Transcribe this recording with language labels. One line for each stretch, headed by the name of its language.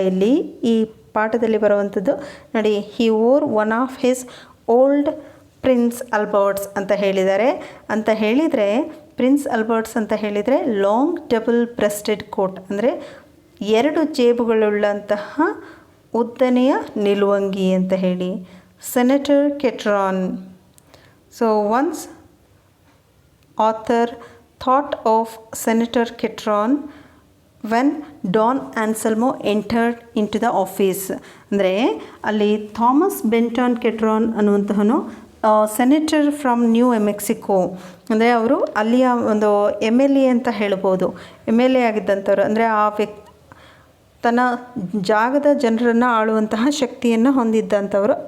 Kannada: ಇಲ್ಲಿ ಈ ಪಾಠದಲ್ಲಿ ಬರುವಂಥದ್ದು ನೋಡಿ,
English: he wore one of his old Prince Alberts
Kannada: ಅಂತ ಹೇಳಿದ್ದಾರೆ. ಅಂತ ಹೇಳಿದರೆ ಪ್ರಿನ್ಸ್ ಅಲ್ಬರ್ಟ್ಸ್ ಅಂತ ಹೇಳಿದರೆ
English: long double breasted coat,
Kannada: ಅಂದರೆ 2 ಜೇಬುಗಳುಳ್ಳಂತಹ ಉದ್ದನೆಯ ನಿಲುವಂಗಿ ಅಂತ ಹೇಳಿ.
English: Senator Ketron. So once author thought of Senator Ketron when Don Anselmo entered into the office.
Kannada: ಅಂದರೆ ಅಲ್ಲಿ Thomas ಬೆಂಟಾನ್ ಕೆಟ್ರಾನ್ ಅನ್ನುವಂತಹನು
English: senator from New Mexico,
Kannada: ಅಂದರೆ ಅವರು ಅಲ್ಲಿಯ ಒಂದು MLA ಅಂತ ಹೇಳ್ಬೋದು. MLA ಆಗಿದ್ದಂಥವ್ರು, ಅಂದರೆ ಆ ತನ್ನ ಜಾಗದ ಜನರನ್ನು ಆಳುವಂತಹ ಶಕ್ತಿಯನ್ನು ಹೊಂದಿದ್ದಂಥವರು.